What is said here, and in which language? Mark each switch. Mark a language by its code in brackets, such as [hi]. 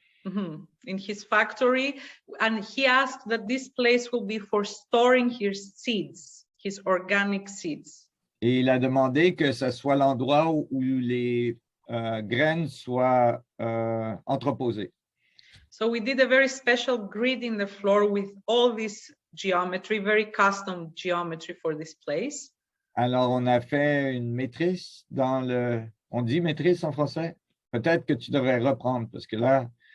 [en] In his factory, and he asked that this place will be for storing his seeds, his organic seeds. [fr] Et il a demandé que ce soit l'endroit où les graines soient entreposées. [en] So we did a very special grid in the floor with all this geometry, very custom geometry for this place. [fr] Alors, on a fait une matrice on dit matrice en français? Peut-être que tu devrais reprendre parce que là,